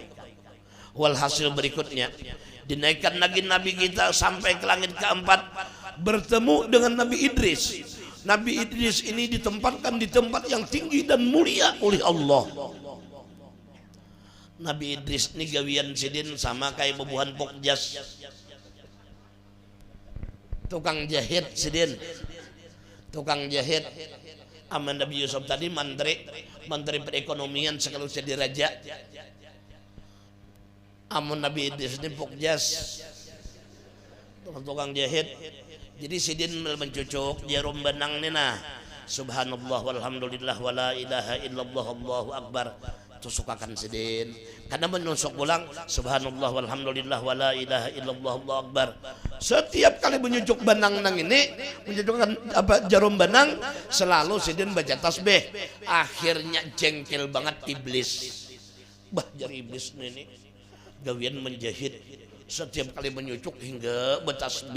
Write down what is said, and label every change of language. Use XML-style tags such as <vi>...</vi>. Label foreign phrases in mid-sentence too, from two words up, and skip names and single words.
<bjn>Walhasil berikutnya dinaikkan lagi Nabi kita sampai ke langit keempat, bertemu dengan Nabi Idris. Nabi Idris ini ditempatkan di tempat yang tinggi dan mulia oleh Allah. Nabi Idris ini gawian sidin sama kayak bebuhan pokjas, tukang jahit sidin, tukang jahit. Aman Nabi Yusuf tadi menteri perekonomian sekaligus jadi raja. Amun Nabi Idris ini pokjas, tukang jahit. Jadi sidin mencucuk jarum benang nih nah.</bjn> <ar>سبحان الله والحمد لله ولا إله إلا الله الله أكبر.</ar> <bjn>Tusukakan sidin. Karena menusuk pulang</bjn> <ar>سبحان الله والحمد لله ولا إله إلا الله الله أكبر.</ar> <bjn>Setiap kali menyucuk benang nang ini, mencucukkan jarum benang, selalu sidin baca tasbih. Akhirnya jengkel banget iblis. Bah jari iblis ini gawian menjahit, setiap kali menyucuk hingga bertasbih.</bjn>